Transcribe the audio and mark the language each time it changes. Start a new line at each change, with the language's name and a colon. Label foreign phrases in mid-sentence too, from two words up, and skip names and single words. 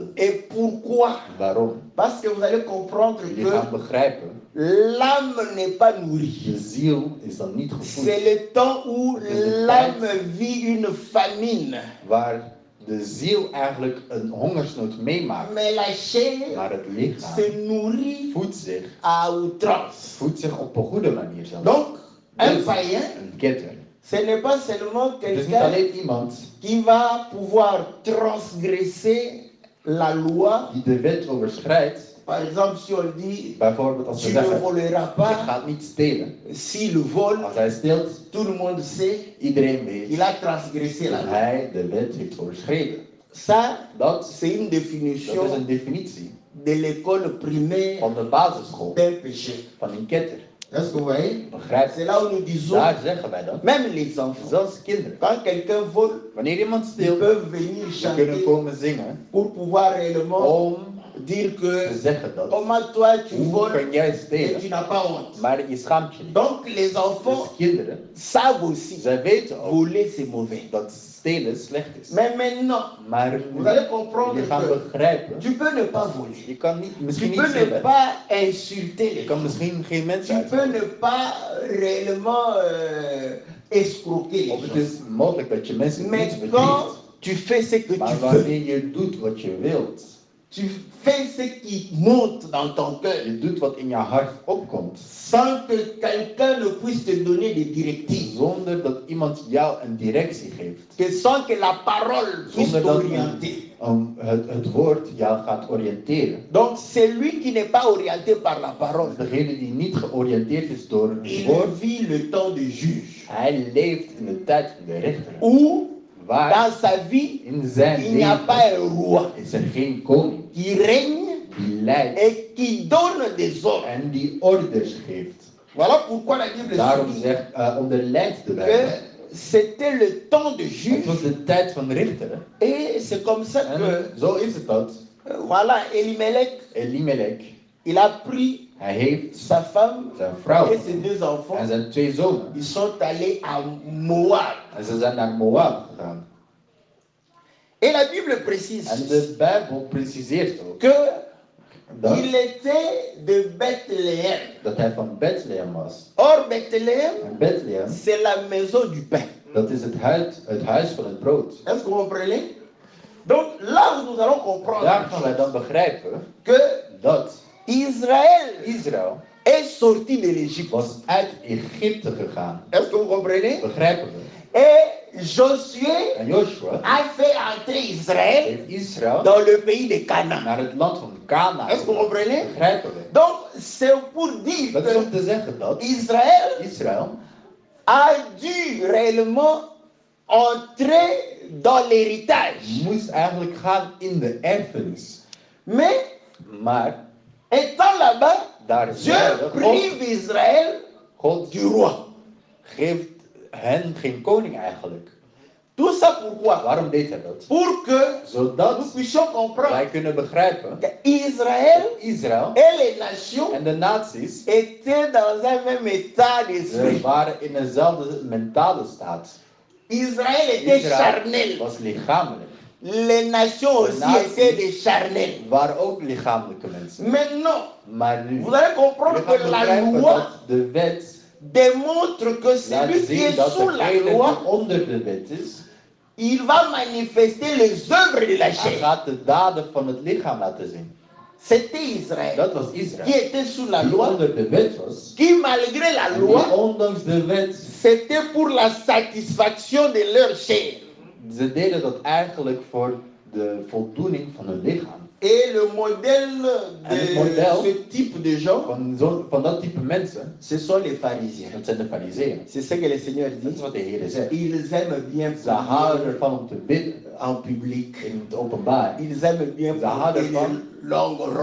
French: Et pourquoi?
Dutch: Waarom?
French: Parce que vous allez comprendre
Dutch: Je gaat begrijpen.
French: L'âme n'est pas nourrie.
Dutch: De ziel is dan niet gevoed.
French: C'est le temps où l'âme vit une famine.
Dutch: Waar de ziel eigenlijk een hongersnood meemaakt.
French: Mais la chair
Dutch: maar het lichaam
French: se nourrit
Dutch: voedt zich
French: à outrance.
Dutch: Voedt zich op een goede manier zelfs.
French: Donc, un païen
Dutch: een ketter
French: Ce n'est pas seulement
Dutch: Het is niet
French: quelqu'un
Dutch: alleen iemand
French: qui va pouvoir transgresser la loi.
Dutch: die de wet overschrijdt.
French: Par exemple, si on dit
Dutch: Bijvoorbeeld als
French: tu
Dutch: we
French: ne
Dutch: zeggen,
French: voleras
Dutch: je
French: pas,
Dutch: gaat niet stelen.
French: s'il vole,
Dutch: Als hij steelt,
French: tout le monde sait
Dutch: iedereen weet
French: qu'il a transgressé la
Dutch: dat
French: loi.
Dutch: hij de wet heeft overschreden.
French: Ça,
Dutch: Dat
French: c'est une
Dutch: is een
French: définition
Dutch: definitie
French: de l'école primaire
Dutch: van de basisschool,
French: d'un péché.
Dutch: van een ketter.
French: Est-ce que vous voyez?
Dutch: Begrijp
French: C'est
Dutch: je?
French: là où nous disons,
Dutch: Daar zeggen wij dat.
French: même les enfants,
Dutch: Zelfs kinderen.
French: quand quelqu'un vole,
Dutch: Wanneer iemand
French: ils
Dutch: steelt,
French: peuvent venir
Dutch: ze kunnen
French: chanter
Dutch: komen zingen
French: pour pouvoir réellement
Dutch: om
French: dire
Dutch: te
French: que
Dutch: zeggen dat.
French: comment toi tu
Dutch: Hoe
French: voles
Dutch: kan jij
French: et tu
Dutch: stelen,
French: n'as pas honte.
Dutch: maar je schaamt je niet.
French: Donc les enfants
Dutch: Dus kinderen,
French: savent aussi
Dutch: zij weten ook
French: voler c'est mauvais.
Dutch: dat stelen slecht is.
French: Mais maintenant,
Dutch: Maar
French: vous
Dutch: nu,
French: allez comprendre
Dutch: je gaat
French: que
Dutch: begrijpen,
French: tu peux ne pas voler.
Dutch: je kan niet,
French: Tu
Dutch: misschien niet
French: peux ne
Dutch: stelen.
French: pas insulter
Dutch: Je
French: les
Dutch: kan
French: gens.
Dutch: misschien geen mensen
French: Tu peux
Dutch: uitschelden.
French: ne pas réellement escroquer les
Dutch: Of het
French: gens.
Dutch: is mogelijk dat je mensen
French: Mais
Dutch: niet
French: quand
Dutch: bedriegt.
French: tu fais ce que tu
Dutch: Maar
French: veux,
Dutch: wanneer je doet wat je wilt,
French: tu fais ce qui monte dans ton cœur,
Dutch: je doet wat in je hart opkomt,
French: sans que quelqu'un ne puisse te donner des directives,
Dutch: zonder dat iemand jou een directie geeft,
French: que sans que la parole puisse
Dutch: zonder dat
French: t'orienter.
Dutch: het woord jou gaat oriënteren.
French: Donc celui qui n'est pas orienté par la parole,
Dutch: Degene die niet georiënteerd is door het
French: il
Dutch: woord,
French: vit le temps de juge,
Dutch: hij leeft in de tijd van de rechter.
French: où
Dutch: Waar
French: dans sa vie,
Dutch: in zijn
French: il n'y a pas
Dutch: leven
French: un roi
Dutch: is er geen koning
French: qui règne
Dutch: die leidt
French: et qui donne des ordres.
Dutch: en die orders geeft.
French: Voilà pourquoi la Bible
Dutch: Daarom
French: dit
Dutch: zegt, onderlijdt de
French: que
Dutch: Bijbel.
French: c'était le temps de
Dutch: Het
French: juge.
Dutch: was de tijd van richter.
French: Et c'est comme ça que,
Dutch: En zo is het dat.
French: voilà, Elimelech,
Dutch: Elimelech,
French: il a pris
Dutch: hij heeft
French: sa femme
Dutch: zijn vrouw
French: et ses deux enfants.
Dutch: en zijn 2 zonen.
French: Ils sont allés à Moab.
Dutch: En ze zijn naar Moab gegaan.
French: Et la Bible précise
Dutch: En de Bijbel preciseert ook
French: qu'il
Dutch: dat,
French: était de Bethléem.
Dutch: dat hij van Bethlehem was.
French: Or, Bethléem,
Dutch: En Bethlehem,
French: c'est la maison du pain.
Dutch: dat is het huis van het brood.
French: Est-ce que vous comprenez? Donc là, nous allons comprendre
Dutch: Daar gaan wij dan begrijpen
French: que
Dutch: dat
French: Israël
Dutch: Israël
French: est sorti de l'Égypte.
Dutch: was uit Egypte gegaan.
French: Est-ce que vous comprenez?
Dutch: Begrijpen we?
French: Et Josué
Dutch: En Joshua
French: a fait entrer Israël
Dutch: heeft Israël
French: dans le pays de Canaan.
Dutch: naar het land van Canaan.
French: Est-ce que vous comprenez?
Dutch: Begrijpen we?
French: Donc, c'est pour dire
Dutch: Dat is om
French: que
Dutch: te zeggen dat
French: Israël
Dutch: Israël
French: a dû réellement entrer dans l'héritage.
Dutch: moest eigenlijk gaan in de erfenis.
French: Mais,
Dutch: Maar
French: étant là-bas,
Dutch: daar
French: Dieu
Dutch: zeide
French: prive Israël
Dutch: God
French: du roi.
Dutch: geeft hen geen koning eigenlijk.
French: Tout ça pourquoi?
Dutch: Waarom deed hij dat?
French: Pour que nous
Dutch: Zodat
French: puissions comprendre
Dutch: wij kunnen begrijpen
French: qu'Israël
Dutch: Israël
French: et les nations
Dutch: en de naties
French: étaient dans un même état
Dutch: ze
French: d'esprit.
Dutch: waren in dezelfde mentale staat.
French: Israël était
Dutch: Israël
French: charnel.
Dutch: was lichamelijk.
French: Les nations aussi
Dutch: naties
French: étaient des charnels.
Dutch: Waren ook lichamelijke mensen.
French: Maintenant,
Dutch: Maar nu
French: vous allez comprendre
Dutch: je gaat
French: que la
Dutch: begrijpen
French: loi
Dutch: dat de wet
French: démontre que
Dutch: laat
French: celui qui
Dutch: zien
French: est
Dutch: dat
French: sous la
Dutch: degene
French: loi,
Dutch: die onder de wet is,
French: il va manifester les œuvres de la
Dutch: hij
French: chair.
Dutch: gaat de daden van het lichaam laten zien.
French: C'était Israël
Dutch: Dat was
French: qui
Dutch: Israël.
French: était sous la
Dutch: Die
French: loi,
Dutch: onder de wet was.
French: qui malgré la
Dutch: En
French: loi,
Dutch: die ondanks de wet,
French: c'était pour la satisfaction de leur chair.
Dutch: ze deden dat eigenlijk voor de voldoening van hun lichaam.
French: Et le modèle
Dutch: En het
French: de
Dutch: model
French: ce type de gens,
Dutch: van dat type mensen,
French: ce sont les pharisiens.
Dutch: dat zijn de fariseeën.
French: C'est ce que le Seigneur
Dutch: Dat is
French: dit.
Dutch: wat de Heer zegt.
French: Ils aiment bien
Dutch: Ze houden
French: prier
Dutch: ervan om te bidden
French: en public.
Dutch: in het openbaar.
French: Ils aiment bien
Dutch: Ze houden
French: porter
Dutch: ervan
French: des longues
Dutch: om